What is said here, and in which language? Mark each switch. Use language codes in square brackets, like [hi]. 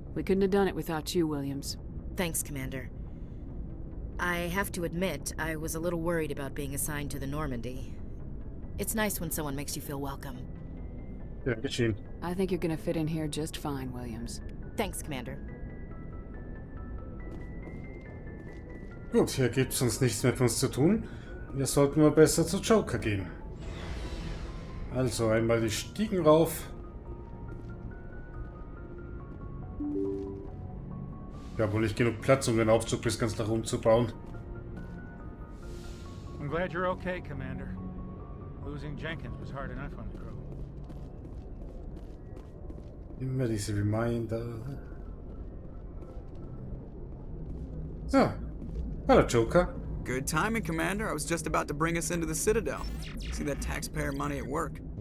[en] We couldn't have done it without you, Williams. Thanks, Commander. I have to admit, I was a little worried about being assigned to the Normandy. It's nice when someone makes you feel welcome. [de] Ja, geschehen. [en] I think you're gonna fit in here just fine, Williams. Thanks, Commander. [de] Gut, hier gibt es sonst nichts mehr für uns zu tun. Wir sollten mal besser zu Joker gehen. Also einmal die Stiegen rauf. Ja, wohl nicht genug Platz, um den Aufzug bis ganz nach oben zu bauen. [en] I'm glad you're okay, Commander. Losing Jenkins was hard enough on the crew. [de] Immer diese Reminder. [en] So. Hello, Joker. Good timing, Commander. I was just about to bring us into the Citadel. See that taxpayer money at work.